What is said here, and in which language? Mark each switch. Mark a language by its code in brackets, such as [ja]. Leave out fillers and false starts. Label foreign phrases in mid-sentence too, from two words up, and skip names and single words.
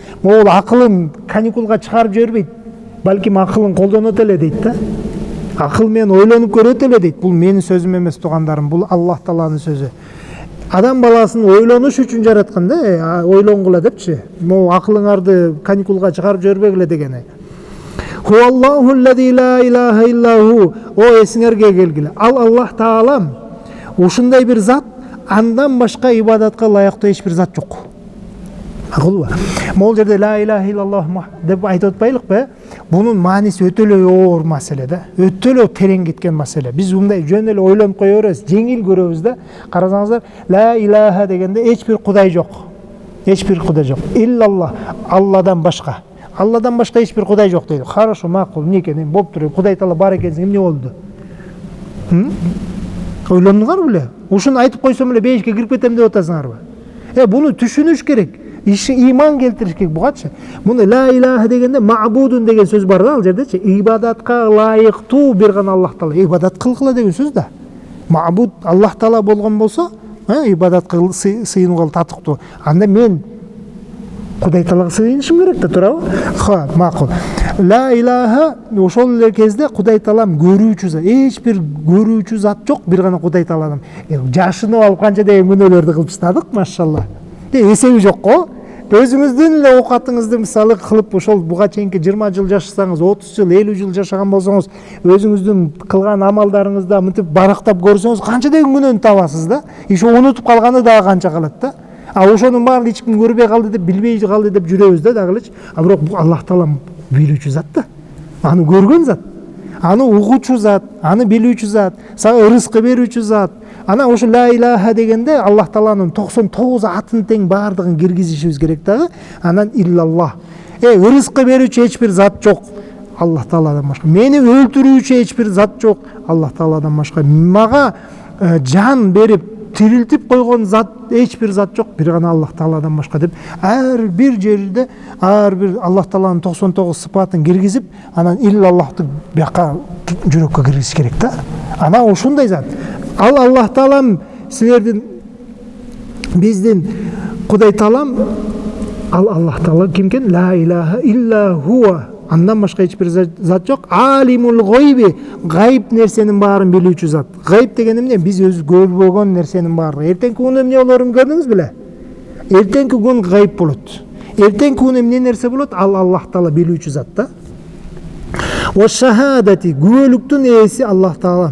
[ky] Могул акылын каникулга чыгарып жибербейт, балким акылын колдонот эле дейт да. акыл менен ойлонуп көрөт эле дейт. Бул менин сөзүм эмес туугандарым, бул Аллах Тааланын сөзү. Адам баласын ойлонуш үчүн жараткан да, ойлонгула депчи. Могу акылыңарды каникулга чыгарып жибербегиле дегени. [ar] هو الله الذي لا إله إلا هو. [ky] О эсиңерге келгиле. Ал Аллах Таалам ушундай бир зат, андан башка ибадатка ылайыктуу эч бир зат жок. Акылбы? Могул жерде [ar] لا إله إلا الله [ky] деп айтып атпайлыкпы? Бунун мааниси өтө эле оор маселе да. Өтө эле терең кеткен маселе. Биз мындай жөн эле ойлонуп кое беребиз, жеңил көрөбүз да. Карасаңыздар, [ar] لا إله [ky] дегенде эч бир кудай жок. Эч бир кудай жок. Иллаллах, Алладан башка. Алладан башка эч бир кудай жок дейт. Хорошо, макул, эмне экен? Болуптур. Кудай Таала бар экенсиң, эмне болду? Ойлондуңарбы беле? Ушуну айтып койсом эле бейишке кирип кетем деп атасыңарбы? Буну түшүнүш керек. Иман келтириш керек бугачы. Муну [ar] لا إله [ky] дегенде ма'будун деген сөз бар да, ал жердечи. Ибадатка ылайыктуу бир гана Аллах Таала. Ибадат кылгыла деген сөз да. Ма'буд Аллах Таала болгон болсо, ибадат сыйынууга татыктуу. Анда мен Кудай Таалага сыйынышым керек да, туурабы? Макул. [ar] لا إله [ky] ошол эле кезде Кудай Таалам көрүүчү зат. Эч бир көрүүчү зат жок, бир гана Кудай Тааладан. Жашынып алып канча деген күнөөлөрдү кылып таштадык, машалла. Эсеби жок го. Өзүңүздүн эле оокатыңызды мисалы кылып ошол буга чейинки 20 жыл жашасаңыз, 30 жыл, 50 жыл жашаган болсоңуз, өзүңүздүн кылган амалдарыңызда мынтип барактап көрсөңүз, канча деген күнөөнү табасыз да. Ишо унутуп калганы дагы канча калат да. Ошонун баарын эч ким көрбөй калды деп, билбей калды деп жүрөбүз да дагы элечи. Бирок бул Аллах Таала билүүчү зат да. Аны көргөн зат. Аны угуучу зат, аны билүүчү зат, сага рызкы берүүчү зат. Ана ошо [ar] لا إله [ky] дегенде Аллах Тааланын 99 атын тең баардыгын киргизишибиз керек дагы. Анан иллаллах. Рызкы берүүчү эч бир зат жок. Аллах Тааладан башка. Мени өлтүрүүчү эч бир зат жок. Аллах Тааладан башка. Мага жан берип тирилтип койгон зат эч бир зат жок, бир гана Аллах Тааладан башка деп ар бир жерде ар бир Аллах Тааланын 99 сыпатын киргизип, анан иллаллахты бияка жүрөккө киргизиш керек да. Ана ушундай зат. Ал Аллах Таалам силердин биздин Кудай Таалам, ал Аллах Таала кимкен? [ar] لا إله إلا هو. [ky] Андан башка эч бир зат жок. [ar] عالم الغيب, [ky] гайып нерсенин баарын билүүчү зат. Гайып деген эмне? Биз өз көрбөгөн нерсенин баары. Эртеңки күн эмне болорун көрдүңүз беле? Эртеңки күн гайып болот. Эртеңки күн эмне нерсе болот? Ал Аллах Таала билүүчү зат да. [ar] والشهادة, [ky] күбөлүктүн ээси Аллах Таала.